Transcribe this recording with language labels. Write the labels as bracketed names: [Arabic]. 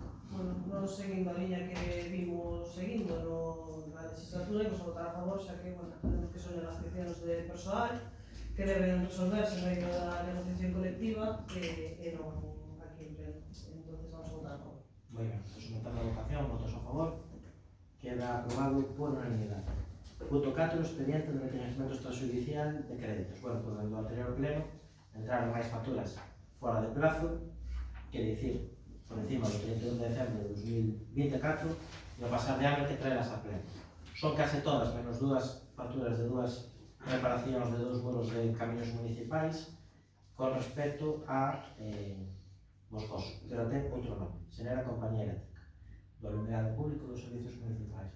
[Galician] Bueno, nos seguindo a liña que vimos seguindo na legislatura, imos a votar a favor, xa que, bueno, tenemos que son as cuestións de persoal que deben resolverse no medio da negociación colectiva e non aquí en pleno. [Spanish] Entonces vamos a votar a favor. [Galician] Moi ben, pues sometamos a votación, votos a favor, queda aprobado por unanimidade. Punto 4, expediente de reconhecimento extrajudicial de créditos. Bueno, pues no anterior pleno entraron máis facturas fora de plazo, que dicir, por encima do 31 de decembro de 2024 e ao pasar de ano que traelas a pleno. Son case todas, menos dúas facturas de dúas reparacións de 2 vuelos de camiños municipais con respecto a Moscoso, que era ten outro nome, Xenera Compañía Eléctrica, do alumbrado público dos servicios municipais.